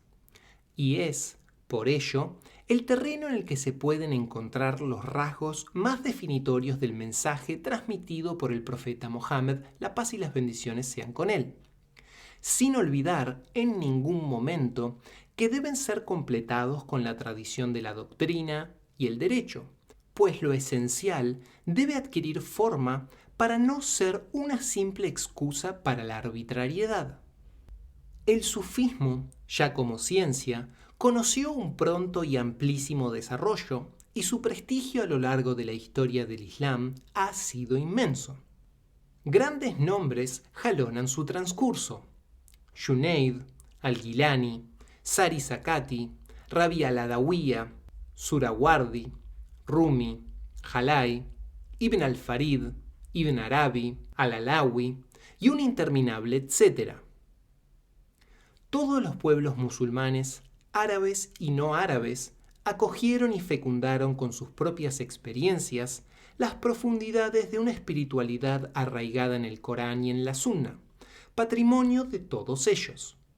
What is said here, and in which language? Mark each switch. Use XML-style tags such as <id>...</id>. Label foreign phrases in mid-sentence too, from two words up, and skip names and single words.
<es>Y es, por ello, el terreno en el que se pueden encontrar los rasgos más definitorios del mensaje transmitido por el profeta Mohammed, la paz y las bendiciones sean con él, sin olvidar en ningún momento que deben ser completados con la tradición de la doctrina y el derecho, pues lo esencial debe adquirir forma para no ser una simple excusa para la arbitrariedad. El sufismo, ya como ciencia, conoció un pronto y amplísimo desarrollo y su prestigio a lo largo de la historia del Islam ha sido inmenso. grandes nombres jalonan su transcurso. Junayd, Al-Gilani, Sari Sakati, Rabi al-Adawiya, Surawardi, Rumi, Jalai, Ibn al-Farid, Ibn Arabi, Al-Alawi y un interminable etcétera. Todos los pueblos musulmanes, árabes y no árabes, acogieron y fecundaron con sus propias experiencias las profundidades de una espiritualidad arraigada en el Corán y en la Sunna, patrimonio de todos ellos.</es>